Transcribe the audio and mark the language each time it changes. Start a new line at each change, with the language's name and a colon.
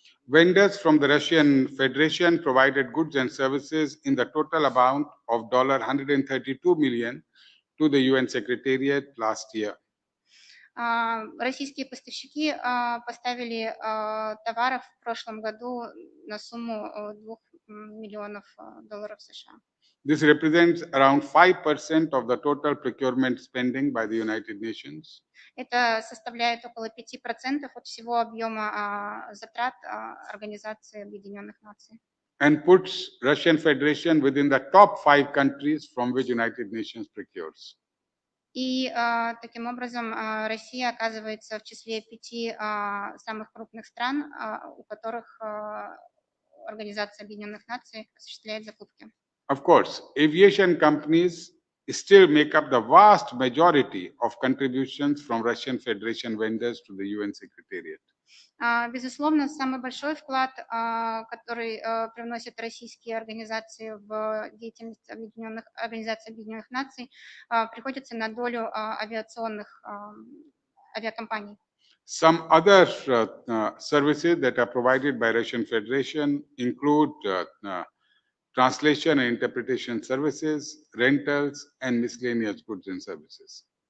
English: Vendors from the Russian Federation provided goods and services in the total amount of $132 million to the UN Secretariat last year.
Russian: Российские поставщики поставили товаров в прошлом году на сумму $2 миллионов США.
English: This represents around 5% of the total procurement spending by the United Nations.
Russian: Это составляет около 5% от всего объема затрат Организации Объединенных Наций.
English: And puts Russian Federation within the top 5 countries from which United Nations procures.
Russian: И таким образом Россия оказывается в числе 5 самых крупных стран, у которых Организация Объединенных Наций осуществляет закупки.
English: Of course, aviation companies still make up the vast majority of contributions from Russian Federation vendors to the UN Secretariat.
Russian: Безусловно, самый большой вклад, который привносят российские организации в деятельность Организации Объединенных Наций, приходится на долю авиационных авиакомпаний.
English: Some other services that are provided by Russian Federation include translation and interpretation services, rentals, and miscellaneous goods and services.